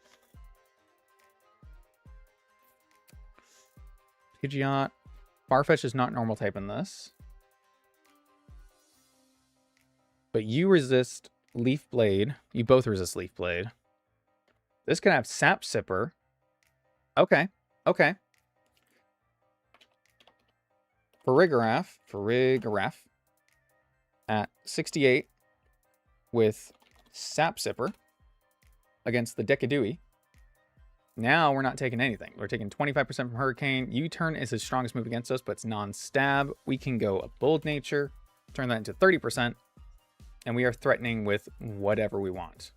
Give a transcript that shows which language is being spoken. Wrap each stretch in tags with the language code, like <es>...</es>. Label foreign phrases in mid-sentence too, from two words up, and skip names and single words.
<en>Pidgeot. Farfetch is not normal type in this. But you resist Leaf Blade. You both resist Leaf Blade. This can have Sap Sipper. Okay. Okay. Farigiraf at 68 with Sap Sipper against the Decadui. Now we're not taking anything. We're taking 25% from Hurricane. U-turn is his strongest move against us, but it's non-stab. We can go a Bold Nature, turn that into 30%, and we are threatening with whatever we want.</en>